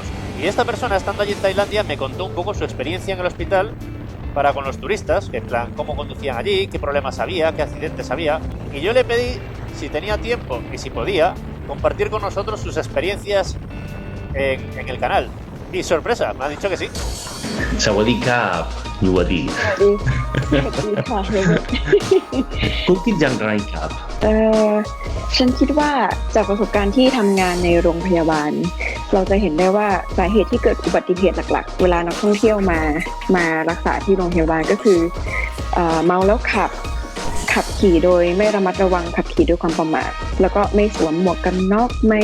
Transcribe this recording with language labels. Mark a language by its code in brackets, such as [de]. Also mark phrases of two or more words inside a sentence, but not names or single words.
[es] Y esta persona, estando allí en Tailandia, me contó un poco su experiencia en el hospital para con los turistas, que en plan, cómo conducían allí, qué problemas había, qué accidentes había. Y yo le pedí, si tenía tiempo y si podía, compartir con nosotros sus experiencias en el canal. Y sorpresa, me ha dicho que sí. [th] สวัสดีครับยูวดี สวัสดีค่ะเฮเวอร์ คุณคิดอย่างไรครับ ฉันคิดว่าจากประสบการณ์ที่ทำงานในโรงพยาบาลเราจะเห็นได้ว่าสาเหตุที่เกิดอุบัติเหตุหลักๆเวลานักท่องเที่ยวมารักษาที่โรงพยาบาลก็คือเมาแล้วขับขี่โดยไม่ระมัดระวังขับขี่ด้วยความประมาทแล้วก็ไม่สวมหมวกกันน็อก